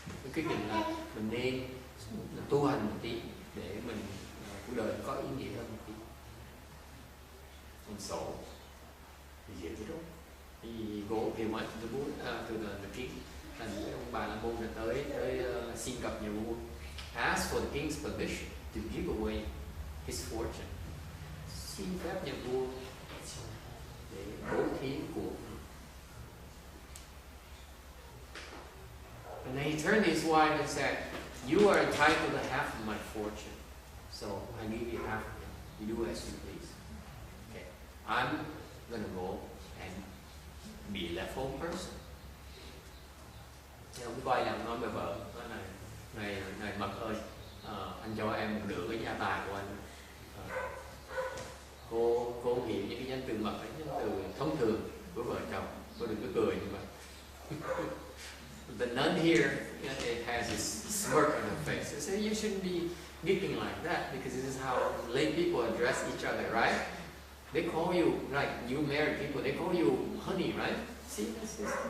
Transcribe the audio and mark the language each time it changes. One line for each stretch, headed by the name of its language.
Vietnamese: Cái quyết định là mình nên tu hành một tí để mình cuộc đời có ý nghĩa hơn một tí.
English: And so he did it. He went to the Buddha, to the king, and
Vietnamese: ông Bà La Môn tới xin gặp nhà vua,
English: asked for the king's permission to give away his fortune.
Vietnamese: Xin phép nhà vua để bố thí của.
English: And then he turned to his wife and said, "You are entitled to half of my fortune, so I give you half of it. You do as you please. Okay, I'm gonna go and be a left-home person."
Vietnamese: Thì ông quay lại nói với vợ, nói này Mật ơi, anh cho em một nửa cái gia tài của anh. Cô hiểu những cái danh từ Mật ấy, danh từ thông thường của vợ chồng, cô đừng có cười như vậy.
English: The nun here, it has this smirk on her face. They say you shouldn't be giggling like that because this is how lay people address each other, right? They call you, like you married people, they call you honey, right? See, this is.